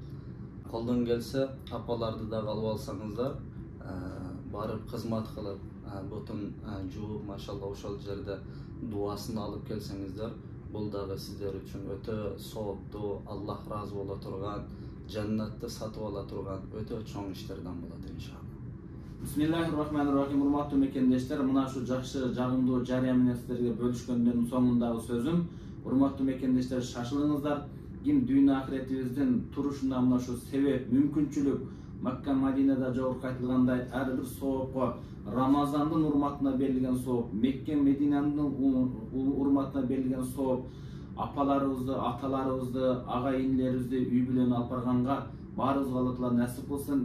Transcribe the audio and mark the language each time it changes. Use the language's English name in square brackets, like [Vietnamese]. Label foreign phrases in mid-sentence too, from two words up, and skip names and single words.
[Kyrgyz] Колдон келсе, апаларды дагы алып алсаңыздар, барып кызмат кылып, бутун жууп, машалла ошол жерде дуасын алып келсеңиздер, бул дагы сиздер үчүн өтө сооптуу, Аллах ыраазы боло турган, жаннатты сатып ала турган өтө чоң иштерден болот иншалла. [Arabic] بسم الله الرحمن الرحيم. [Kyrgyz] Урматтуу мекендештер, мына ушу жакшы жагымдуу жарыя менен сиздерге бөлүшкөндөрдүн соңундагы сөзүм. Урматтуу мекендештер, шашылыңыздар. Ким дүйнө акыретибиздин турушуна мына ушу себеп, мүмкүнчүлүк Макка, Мадинада жогорку айтылгандай ар бир соопко Рамазандын урматына берилген сооп, Мекке, Мединанын урматына берилген сооп, апаларыбызды, аталарыбызды, ага инилерибизди үй бүлөнү алып барганга баарыбызга Алла Таала насип кылсын.